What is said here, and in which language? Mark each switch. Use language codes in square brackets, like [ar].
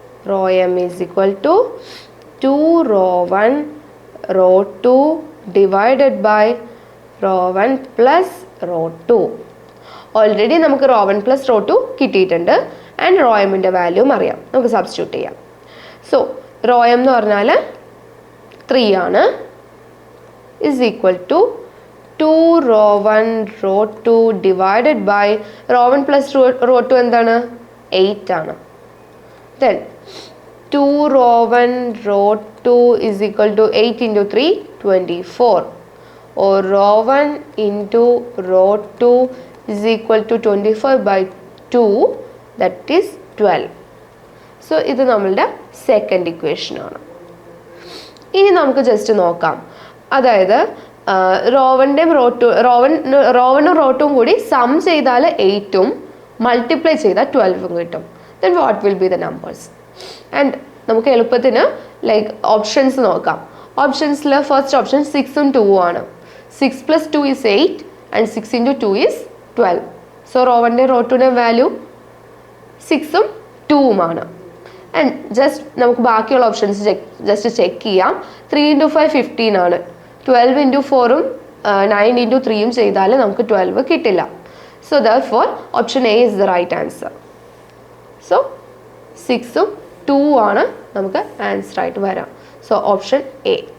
[en] ρm is equal to 2 ρ1 ρ2 divided by ρ1 plus ρ2. [ml] Already നമുക്ക് ρ1 plus ρ2 കിട്ടിയിട്ടുണ്ട്, and ρmൻ്റെ വാല്യൂം അറിയാം. നമുക്ക് സബ്സ്റ്റിറ്റ്യൂട്ട് ചെയ്യാം. സോ ρm എന്ന് പറഞ്ഞാൽ 3 ആണ്, [en] is equal to 2 ρ1 ρ2 divided by ρ1 plus ρ2 [ml] എന്താണ്? 8 ആണ്. [en] Then 2 ρ1 ρ2 is equal to 8 into 3 24, or ρ1 into ρ2 is equal to 24 by 2, that is 12. [ml] So ഇത് നമ്മളുടെ സെക്കൻഡ് ഇക്വേഷൻ ആണ്. ഇനി നമുക്ക് ജസ്റ്റ് നോക്കാം. അതായത് ρ1ൻ്റെയും റോ1നും റോ2ഉം കൂടി സം ചെയ്താൽ 8ഉം മൾട്ടിപ്ലൈ ചെയ്താൽ 12ഉം കിട്ടും. [en] Then what will be the numbers? [ml] And നമുക്ക് എളുപ്പത്തിന് ലൈക്ക് ഓപ്ഷൻസ് നോക്കാം. [en] ഓപ്ഷൻസിൽ first option 6ഉം 2ഉം ആണ്. 6 plus 2 is 8 and 6 into 2 is 12. [ml] So ρ1ൻ്റെയും റോ2ൻ്റെയും value 6ഉം 2ഉം ആണ്. ആൻഡ് ജസ്റ്റ് നമുക്ക് ബാക്കിയുള്ള ഓപ്ഷൻസ് ജസ്റ്റ് ചെക്ക് ചെയ്യാം. 3 into 5 15 ആണ്. 12 into 4ഉം 9 into 3ഉം ചെയ്താൽ നമുക്ക് 12 കിട്ടില്ല. [en] So therefore option A is the right answer. [ml] So 6ഉം 2ഉം ആണ് നമുക്ക് ആൻസർ ആയിട്ട് വരാം. So option A.